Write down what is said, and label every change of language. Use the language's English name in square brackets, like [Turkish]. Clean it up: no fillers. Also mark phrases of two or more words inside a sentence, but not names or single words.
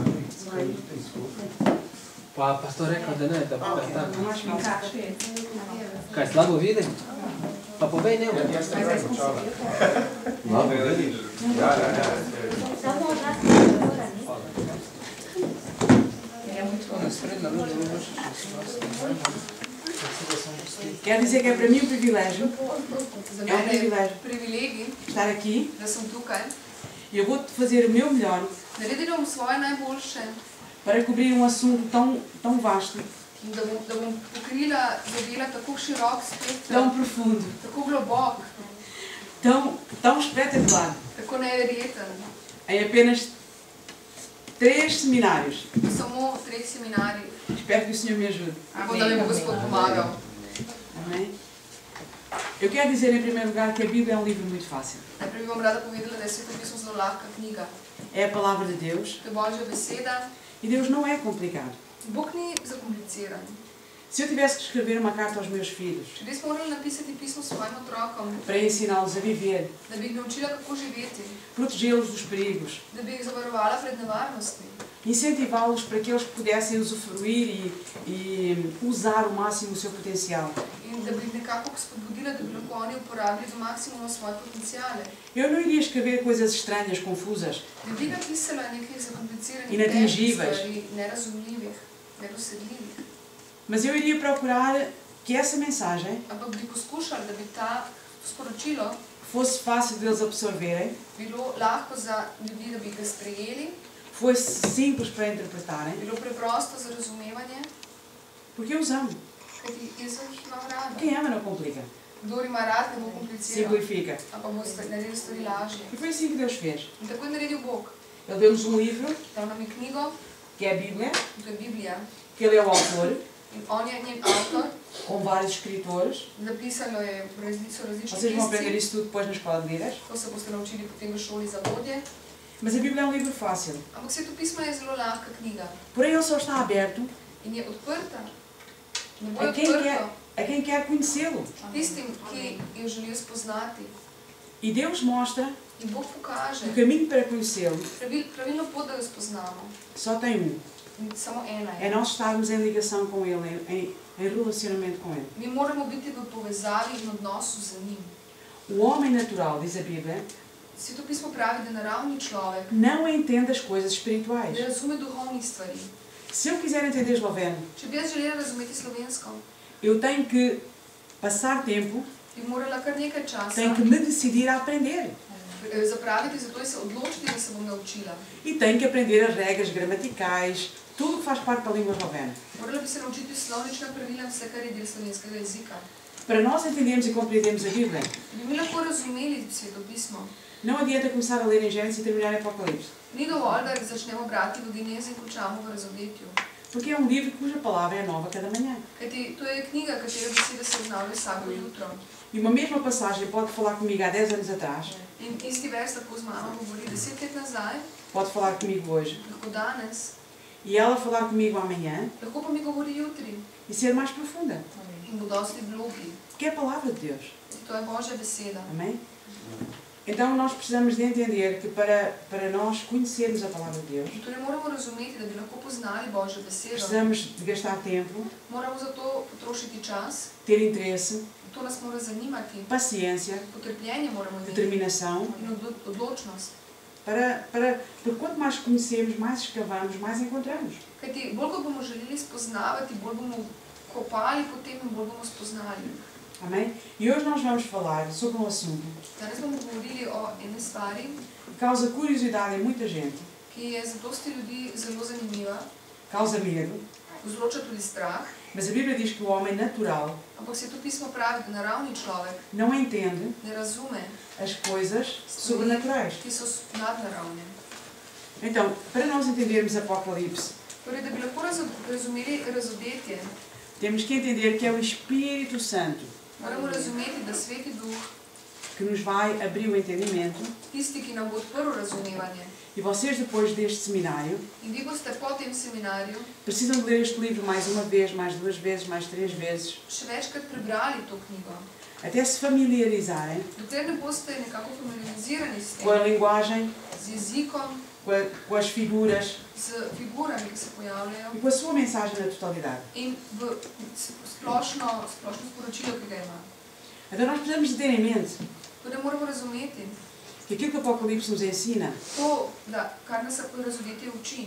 [Slovenian] Pa pastor rekel, da ne, da [Portuguese] Não [Slovenian] tako. [Portuguese] acho que encaixa. [Slovenian] Kaj, slabo vidi? Pa povej ne. [Portuguese] Quer dizer que é para mim um privilégio, [Slovenian] Za [Portuguese] é um [Slovenian] mene je [Portuguese] privilégio [Slovenian] privilegij, [Portuguese] estar aqui [Slovenian] da sem tukaj. [Portuguese] e eu vou fazer o meu melhor [Slovenian] Naredila bom svoje najboljše [Portuguese] para cobrir um assunto tão vasto, [Slovenian] in da bom pokrila zadela tako širok spekter, [Portuguese] tão profundo, [Slovenian] tako globok, [Portuguese] tão espetacular, [Slovenian] tako neverjeten. [Portuguese] em apenas 3 seminários. [Slovenian] Samo 3 seminarji. [Portuguese] Espero que o Senhor me ajude. [Slovenian] Upam, da mi bo Gospod pomagal. [Portuguese] Amém? Eu quero dizer em primeiro lugar que a Bíblia é um livro muito fácil. [Slovenian] Najprej bi vam rada povedala, da je svetopismo zelo lahka knjiga. [Portuguese] É a palavra de Deus [Slovenian] To je Božja beseda. [Portuguese] e Deus não é complicado. [Slovenian] Bog ni zakompliciran. [Portuguese] Se eu tivesse que escrever uma carta aos meus filhos [Slovenian] Če res morali napisati pismo svojim otrokom, [Portuguese] para ensiná-los a viver, [Slovenian] da bi jih naučila, kako živeti, [Portuguese] protegê-los dos perigos, [Slovenian] da bi jih zavarovala pred nevarnostmi, [Portuguese] incentivá-los para que eles pudessem usufruir e usar ao máximo o seu potencial. [Slovenian] in da bi jih nekako spodbudila, da bi lahko oni uporabili do maksimuma svoje potencijale. [Portuguese] Eu não iria escrever coisas estranhas, confusas, [Slovenian] Ne bi napisala nekih zakompliciranih [Portuguese] Inatingíveis. [Slovenian] stvari, nerazumljivih, nedosedljivih, [Portuguese] mas eu iria procurar que essa mensagem [Slovenian] ampak bi poskušali, da bi ta sporočilo [Portuguese] fosse fácil de eles absorverem, [Slovenian] bilo lahko za ljudi, da bi ga sprejeli, [Portuguese] fosse simples para interpretarem, [Slovenian] bilo preprosto za razumevanje, [Portuguese] porque eu os amo. [Slovenian] kajti jaz jih imam rada. [Portuguese] Quem ama não complica, [Slovenian] Kdor ima rad, ne bo kompliciral, [Portuguese] simplifica. [Slovenian] ampak bo naredil stvari lažje. [Portuguese] E foi assim que Deus fez. [Slovenian] In tako je naredil Bog. [Portuguese] Ele deu-nos um livro, [Slovenian] Dal nam je knjigo, [Portuguese] que é a Bíblia, [Slovenian] to je Biblija, [Portuguese] que ele é o autor, [Slovenian] in on je njen avtor, [Portuguese] com vários escritores. [Slovenian] napisalo je so različni [Portuguese] Vocês vão aprender [Slovenian] pisci, [Portuguese] isso tudo depois na escola de líderes. [Slovenian] to se boste naučili potem v šoli za vodje. [Portuguese] Mas a Bíblia é um livro fácil. [Slovenian] Ampak svetopismo je zelo lahka knjiga [Portuguese] Porém, ele só está aberto [Slovenian] in je odprta. Ne bo je [Portuguese] a quem [Slovenian] odprto [Portuguese] quer conhecê-lo. [Slovenian] tistim, ki jo želijo spoznati. [Portuguese] E Deus mostra [Slovenian] In Bog pokaže [Portuguese] o caminho para conhecê-lo. [Slovenian] pravilno pot, da jo spoznamo. [Portuguese] Só tem um. [Slovenian] In samo ena [Portuguese] É [Slovenian] je. [Portuguese] nós estarmos em ligação com Ele, em relacionamento com Ele. [Slovenian] Mi moramo biti v povezavi in odnosu z njim. [Portuguese] O homem natural, diz a Bíblia, [Slovenian] Svetopismo pravi, da naravni človek [Portuguese] não entende as coisas espirituais. [Slovenian] ne razume duhovnih stvari. [Portuguese] Se eu quiser entender esloveno, [Slovenian] Če bi jaz želela razumeti slovensko, [Portuguese] eu tenho que passar tempo, [Slovenian] bi morala kar nekaj časa [Portuguese] tenho que me decidir a aprender. [Slovenian] zapraviti, zato se odločiti, da se bom naučila. [Portuguese] E tenho que aprender as regras gramaticais, tudo que faz parte da língua eslovena. [Slovenian] Morala bi se naučiti slovnična pravila, vse, kar je del slovenskega jezika. [Portuguese] Para nós entendermos e compreendermos a Bíblia, [Slovenian] Da bi mi lahko razumeli svetopismo, [Portuguese] Não adianta começar a ler em Gênesis e terminar em Apocalipse. [Slovenian] Ni dovolj, da začnemo brati v Genezi in končamo v Razodetju. [Portuguese] Porque é um livro cuja palavra é nova cada manhã. [Slovenian] Kajti to je knjiga, katere besede se obnavljajo vsako jutro. [Portuguese] E uma mesma passagem pode falar comigo há 10 anos atrás, [Slovenian] In isti vers tako z mano govori 10 let nazaj, [Portuguese] pode falar comigo hoje, [Slovenian] lahko danes, [Portuguese] e ela falar comigo amanhã [Slovenian] lahko pa mi govori jutri [Portuguese] e ser mais profunda. [Slovenian] in bo dosti globlji. [Portuguese] Porque é a palavra de Deus. [Slovenian] To je Božja beseda. [Portuguese] Amém? Então nós precisamos de entender que para nós conhecermos a palavra de Deus, [Slovenian] Torej moramo razumeti, da bi lahko poznali Božjo besedo, [Portuguese] precisamos de gastar tempo, [Slovenian] moramo za to potrošiti čas, [Portuguese] ter interesse, [Slovenian] to nas mora zanimati, [Portuguese] paciência, [Slovenian] potrpljenje moramo imeti [Portuguese] determinação, [Slovenian] in odločnost. [Portuguese] Porque quanto mais conhecemos, mais escavamos, mais encontramos. [Slovenian] Kajti bolj ko bomo želeli spoznavati, bolj bomo kopali potem in bolj bomo spoznali. [Portuguese] Amém? E hoje nós vamos falar sobre um assunto [Slovenian] Danes bomo govorili o eni stvari, [Portuguese] que causa curiosidade em muita gente, [Slovenian] ki je za dosti ljudi zelo zanimiva, [Portuguese] causa medo, [Slovenian] vzroča tudi strah, [Portuguese] mas a Bíblia diz que o homem natural [Slovenian] ampak se to pismo pravi, da naravni človek [Portuguese] não entende [Slovenian] ne razume [Portuguese] as coisas sobrenaturais. [Slovenian] ki so nadnaravne. [Portuguese] Então, para nós entendermos Apocalipse, [Slovenian] Torej, da bi lahko razumeli Razodetje, [Portuguese] temos que entender que é o Espírito Santo [Slovenian] moramo razumeti, da Sveti Duh, [Portuguese] que nos vai abrir o entendimento. [Slovenian] tisti, ki nam bo odprl razumevanje. [Portuguese] E vocês, depois deste seminário, [Slovenian] In vi boste po tem seminarju [Portuguese] precisam de ler este livro mais uma vez, mais duas vezes, mais três vezes, [Slovenian] še večkrat prebrali to knjigo. [Portuguese] até se familiarizarem [Slovenian] Dokler ne boste nekako familiarizirani s [Portuguese] com a [Slovenian] tem, [Portuguese] linguagem, [Slovenian] z jezikom, [Portuguese] com as figuras [Slovenian] z figurami, ki se pojavljajo [Portuguese] e com a sua mensagem na totalidade. [Slovenian] in v splošno sporočilo, ki ga ima. [Portuguese] Então nós precisamos de ter em mente [Slovenian] Torej moramo razumeti [Portuguese] que aquilo que o Apocalipse nos ensina [Slovenian] to, da kar nas Razodetje uči,